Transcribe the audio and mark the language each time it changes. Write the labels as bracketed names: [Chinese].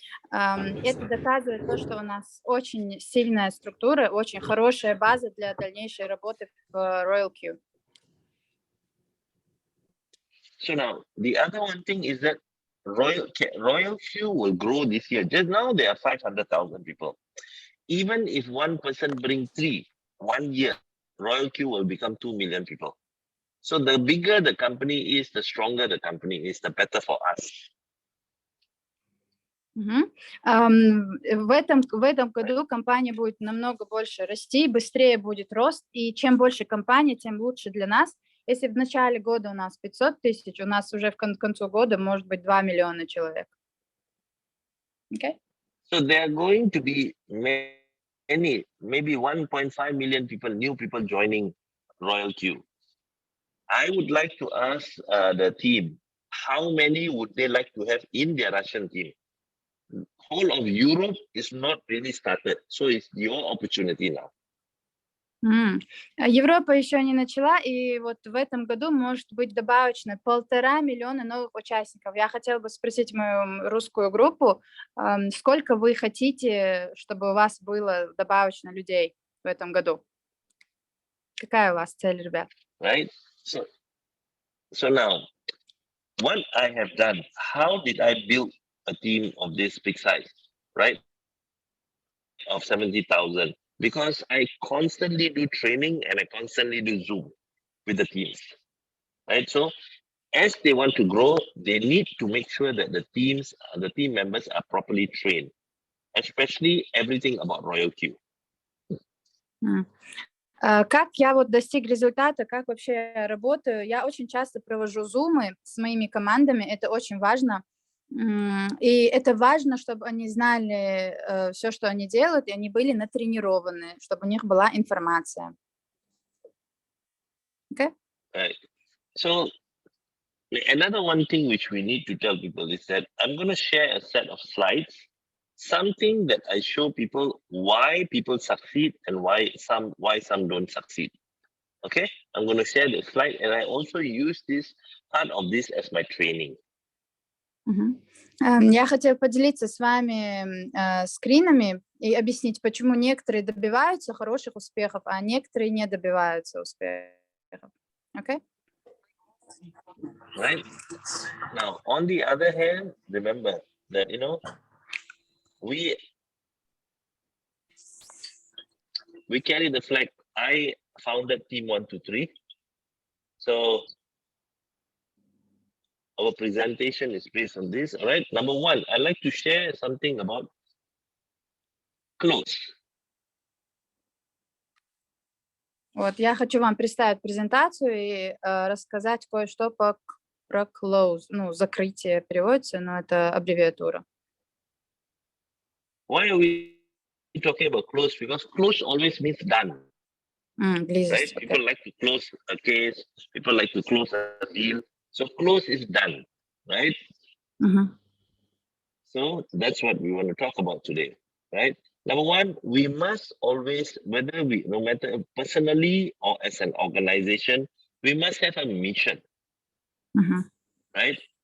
[Russian] Это доказывает то, что у нас очень сильная структура, очень хорошая база для дальнейшей работы в RoyalQ. [English] So now, the other one thing is that RoyalQ will grow this year. Just now, there are 500,000 people. Even if one person brings 1 year, RoyalQ will become 2 million people. So the bigger the company is, the stronger the company is, the better for us. [Russian] В этом году компания будет намного больше расти, быстрее будет рост, и чем больше компаний, тем лучше для нас. Если в начале года у нас 500 тысяч, у нас уже к концу года может быть 2 миллиона человек. [English] Okay? So there are going to be maybe 1.5 million people, new people joining RoyalQ. I would like to ask the team, how many would they like to have in their Russian team? Whole of Europe is not really started, so it's your opportunity now. [Russian] Европа еще не начала, и вот в этом году может быть добавочно 1,5 миллиона новых участников. Я хотела бы спросить мою русскую группу, сколько вы хотите, чтобы у вас было добавочно людей в этом году? Какая у вас цель, ребят? [English] Right? So now, what I have done, how did I build a team of this big size, right? Of 70,000. Because I constantly do training and I constantly do Zoom with the teams, right? So as they want to grow, they need to make sure that the team members are properly trained, especially everything about RoyalQ. [Russian] Как я вот достиг результата, как вообще я работаю? Я очень часто провожу зумы с моими командами, это очень важно. И это важно, чтобы они знали все, что они делают, и они были натренированы, чтобы у них была информация. [English] Okay? Right. So another one thing which we need to tell people is that I'm going to share a set of slides, something that I show people why people succeed and why some don't succeed. Okay, I'm going to share the slide, and I also use this part of this as my training. [Russian] Я хотела поделиться с вами скринами и объяснить, почему некоторые добиваются хороших успехов, а некоторые не добиваются успехов. [English] Okay? Right. Now, on the other hand, remember that, we carry the flag. I founded Team 123. So our presentation is based on this. All right. Number one, I'd like to share something about close. [Russian] Вот, я хочу вам представить презентацию и рассказать кое-что про close. Ну, закрытие переводится, но это аббревиатура. [English] Why are we talking about close? Because close always means done. [Russian] Близость. [English] Right? People like to close a case. People like to close a deal. So close is done, right? So that's what we want to talk about today, right? Number one, we must always, no matter personally or as an organization, we must have a mission, right?